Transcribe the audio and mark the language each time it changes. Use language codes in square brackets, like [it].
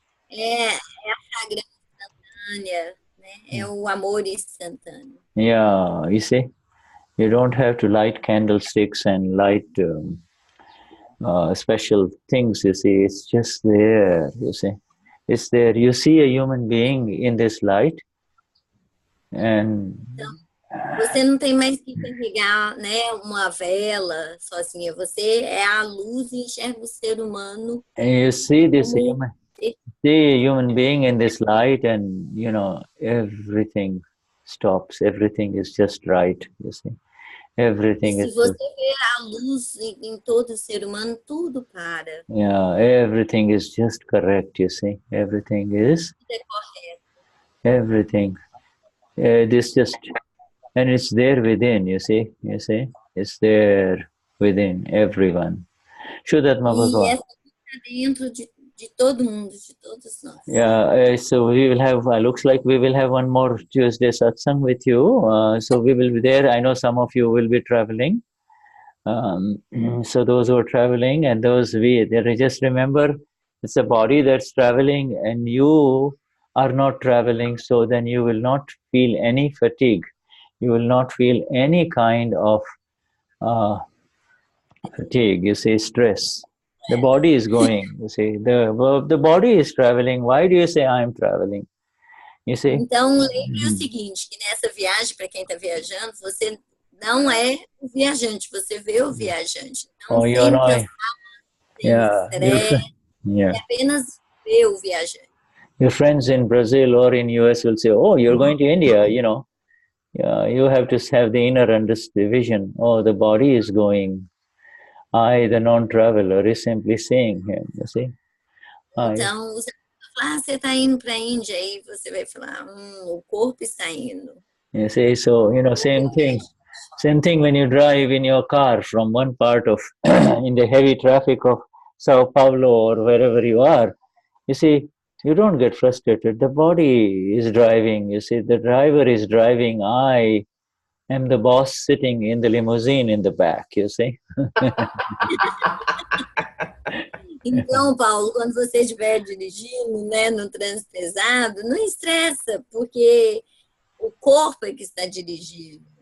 [pt] Então, é a fragrância instantânea, né? É o amor instantâneo. [en] Yeah, you see, you don't have to light candlesticks and light special things, you see, it's just there, you see. It's there. You see a human being in this light, and [pt] então, você não tem mais que carregar, né, uma vela sozinha. Você é a luz e enxerga o ser humano. [en] And you see this human being in this light, and everything stops. Everything is just right. You see, everything is. [pt] Se você vê a luz em todo ser humano, tudo para. [en] Yeah, everything is just correct. You see, everything is. [pt] É correto. [en] Everything. This just. And it's there within, you see, it's there within everyone. Shuddhatma Bhagavan. [pt] E essa está dentro de todo mundo, de todos nós. [en] Yeah, so we will have, looks like we will have one more Tuesday satsang with you. So we will be there. I know some of you will be traveling. So those who are traveling and those just remember, it's a body that's traveling and you are not traveling, so then you will not feel any fatigue. You will not feel any kind of fatigue, you see, stress. The body is going, you see, the body is traveling. Why do you say I'm traveling? You see? [pt] Então, lembre o seguinte, que nessa viagem, para quem está viajando, você não é o viajante, você vê o viajante. Não tem [en] yeah. [pt] Apenas vê o viajante. [en] Your friends in Brazil or in US will say, oh, you're going to India, you have to have the inner vision. Oh, the body is going. I, the non-traveler, is simply seeing him, you see. [pt] Então, você está indo para a Índia e você vai falar, o corpo está indo. [en] You see, so, same thing. Same thing when you drive in your car from one part of, in the heavy traffic of Sao Paulo or wherever you are, you see, you don't get frustrated. The body is driving, you see, the driver is driving. I I'm the boss sitting in the limousine in the back, you see. [pt] Então, Paulo, quando você estiver dirigindo, né, no trânsito pesado, não estressa, porque o corpo é que está dirigindo.